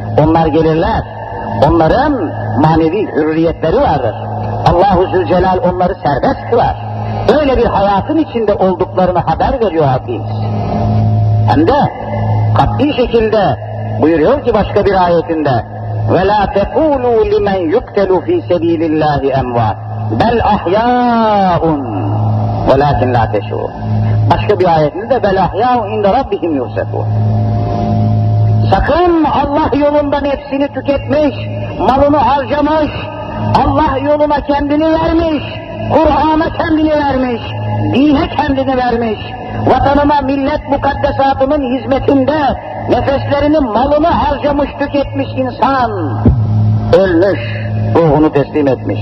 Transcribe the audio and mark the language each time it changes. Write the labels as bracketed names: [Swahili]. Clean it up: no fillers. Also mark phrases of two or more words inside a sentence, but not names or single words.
[Turkish] Onlar gelirler. Onların manevi hürriyetleri vardır. Allah-u Zülcelal onları serbest kılar. Öyle bir hayatın içinde olduklarını haber veriyor Rabbimiz. Hem de kat'i şekilde buyuruyor ki başka bir ayetinde [Arabic] وَلَا تَقُولُوا لِمَنْ يُقْتَلُ ف۪ي سَب۪يلِ اللّٰهِ اَمْوَاتٍ بَلْ اَحْيَاءٌ وَلَاكِنْ لَا تَشْعُرُونَ. [Turkish] Başka bir ayetinde [Arabic] بَلْ اَحْيَاءٌ اِنْدَ رَبِّهِمْ يُرْزَقُونَ. [Turkish] Sakın Allah yolunda nefsini tüketmiş, malını harcamış, Allah yoluna kendini vermiş, Kur'an'a kendini vermiş, dine kendini vermiş, vatanına, millet mukaddesatının hizmetinde nefeslerini, malını harcamış, tüketmiş insan, ölmüş, ruhunu teslim etmiş.